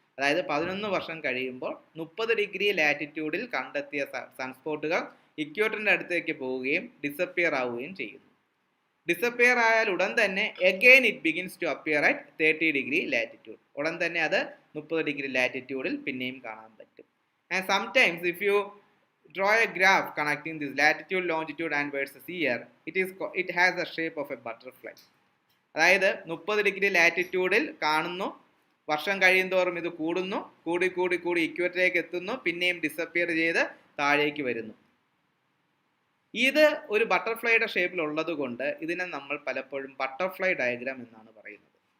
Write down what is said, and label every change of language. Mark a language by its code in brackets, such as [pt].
[ml] അതായത് 11 വർഷം കഴിയുമ്പോൾ 30 ലാറ്റിറ്റ്യൂഡിൽ കണ്ടെത്തിയ സൺസ്പോട്ടുകൾ ഇക്വേറ്ററിന്റെ അടുത്തേക്ക് പോവുകയും ഡിസപ്പിയർ ആവുകയും ചെയ്യുന്നു. [en] disappear [ml] ആയാൽ ഉടൻ തന്നെ [en] Again it begins to appear at 30 latitude. [ml] ഉടൻ തന്നെ അത് 30 ലാറ്റിറ്റ്യൂഡിൽ പിന്നെയും കാണാൻ പറ്റും. [en] And sometimes if you draw a graph connecting this latitude, longitude and versus year, it has the shape of a butterfly. [ml] അതായത് 30 ലാറ്റിറ്റ്യൂഡിൽ കാണുന്നു, വർഷം കഴിയുന്തോറും ഇത് കൂടുന്നു, കൂടി കൂടി കൂടി ഇക്വേറ്ററിലേക്ക് എത്തുന്നു, പിന്നെയും ഡിസപ്പിയർ ചെയ്ത് താഴേക്ക് വരുന്നു. ഇത് ഒരു ബട്ടർഫ്ലൈയുടെ ഷേപ്പിൽ ഉള്ളത് കൊണ്ട് ഇതിനെ നമ്മൾ പലപ്പോഴും ബട്ടർഫ്ലൈ ഡയഗ്രാം എന്നാണ് പറയുന്നത്.